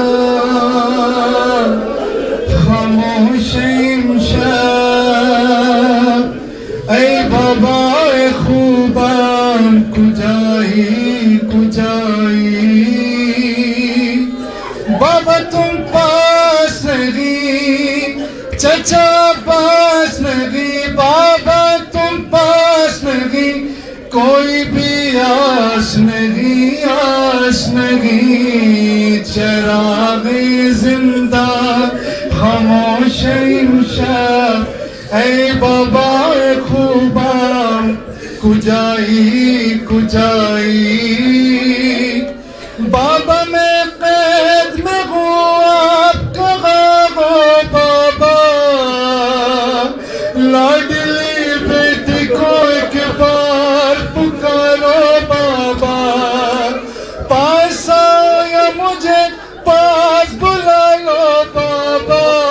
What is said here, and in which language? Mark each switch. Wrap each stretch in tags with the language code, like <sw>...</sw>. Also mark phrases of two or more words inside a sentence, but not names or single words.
<fa>خاموش امشب ای بابا خوبم کجایی کجایی</fa> <ur>بابا تم پاس نہیں چچا پاس نہیں بابا تم پاس نہیں کوئی بھی آس نہیں آس نہیں</ur> <fa>چراغ زندہ خاموش امشب ای بابا خوبم کجایی کجایی</fa> <ur>بابا میں قید میں ہوں آپ کہاں ہو بابا لاڈلی بیٹی کو ایک بار پکارو بابا پاس آؤ یا مجھے پاس بلا لو بابا</ur>